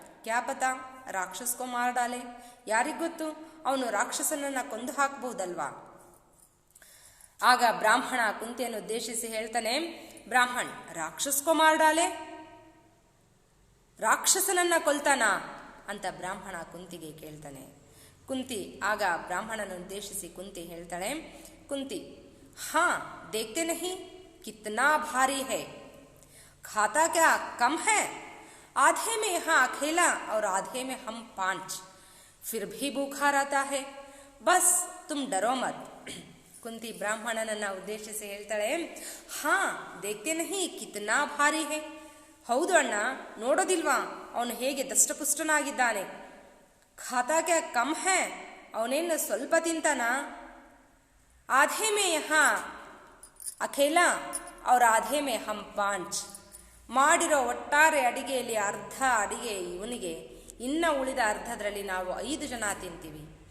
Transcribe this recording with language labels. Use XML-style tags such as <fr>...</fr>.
<hi>ಕ್ಯಾ ಪತಾ ರಾಕ್ಷಸ್ ಕೋ ಮಾರ್ ಡಾಲೆ,</hi> <kn>ಯಾರಿಗೊತ್ತು ಅವನು ರಾಕ್ಷಸನನ್ನ ಕೊಂದು ಹಾಕಬಹುದಲ್ವಾ? ಆಗ ಬ್ರಾಹ್ಮಣ ಕುಂತಿಯನ್ನು ಉದ್ದೇಶಿಸಿ ಹೇಳ್ತಾನೆ,</kn> <hi>ಬ್ರಾಹ್ಮಣ್ ರಾಕ್ಷಸ್ ಕೋ ಮಾರ್ ಡಾಲೆ,</hi> <kn>ರಾಕ್ಷಸನನ್ನ ಕೊಲ್ತಾನ ಅಂತ ಬ್ರಾಹ್ಮಣ ಕುಂತಿಗೆ ಕೇಳ್ತಾನೆ. ಕುಂತಿ ಆಗ ಬ್ರಾಹ್ಮಣನ ಉದ್ದೇಶಿಸಿ ಕುಂತಿ ಹೇಳ್ತಾಳೆ, ಕುಂತಿ,</kn> <hi>ಹಾ ದೇಖ್ತೆ ನಹಿ ಕಿತ್ನಾ ಭಾರಿ ಹೈ, खाता क्या कम है, आधे में यहाँ अकेला और आधे में हम 5, फिर भी भूखा रहता है, बस तुम डरो मत.</hi> <kn>ಕುಂತಿ ಬ್ರಾಹ್ಮಣನನ್ನ ಉದ್ದೇಶಿಸಿ ಹೇಳ್ತಾಳೆ,</kn> <hi>ಹಾ ದೇಖ್ತೆ ನಹಿ ಕಿತ್ನಾ ಭಾರಿ ಹೈ,</hi> <kn>ಹೌದು ಅಣ್ಣ, ನೋಡೋದಿಲ್ವಾ ಅವನು ಹೇಗೆ ದಷ್ಟಪುಷ್ಟನಾಗಿದ್ದಾನೆ.</kn> <hi>ಖಾತಾ ಕ್ಯಾ ಕಮ್ ಹೈ,</hi> <kn>ಅವನೇನು ಸ್ವಲ್ಪ ತಿಂತಾನ.</kn> <hi>ಆಧೆ ಮೇ ಯಹಾ ಅಖೇಲಾ ಅವ್ರ ಆಧೆ ಮೇ ಹಮ್ 5,</hi> <kn>ಮಾಡಿರೋ ಒಟ್ಟಾರೆ ಅಡಿಗೆಯಲ್ಲಿ ಅರ್ಧ ಅಡಿಗೆ ಇವನಿಗೆ, ಇನ್ನ ಉಳಿದ ಅರ್ಧದ್ರಲ್ಲಿ ನಾವು 5 ಜನ ತಿಂತೀವಿ.</kn>